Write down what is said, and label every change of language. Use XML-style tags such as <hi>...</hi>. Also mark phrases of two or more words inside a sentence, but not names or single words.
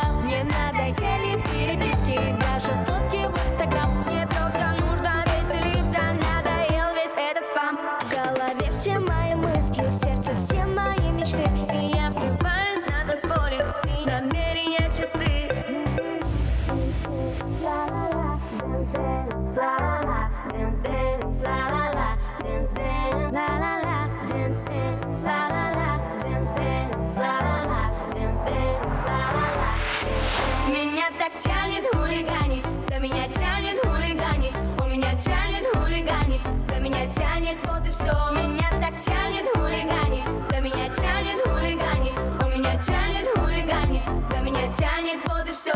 <ru>Мне надоели переписки, даже фотки в Инстаграм. Мне просто нужно веселиться, надоел весь этот спам. В голове все мои мысли, в сердце все мои мечты, и я взрываюсь на танцполе, и намерения чисты. La-la-la,</ru> <en>dance dance, la-la-la, dance dance, la-la-la, dance dance, la-la-la, dance dance, la-la-la, dance dance, la-la-la.</en> <ru>Меня так тянет хулиганить, да меня тянет хулиганить, у меня тянет хулиганить, да меня тянет, вот и все. Меня так тянет хулиганить, да меня тянет хулиганить, у меня тянет хулиганить, да меня тянет, вот и все.</ru>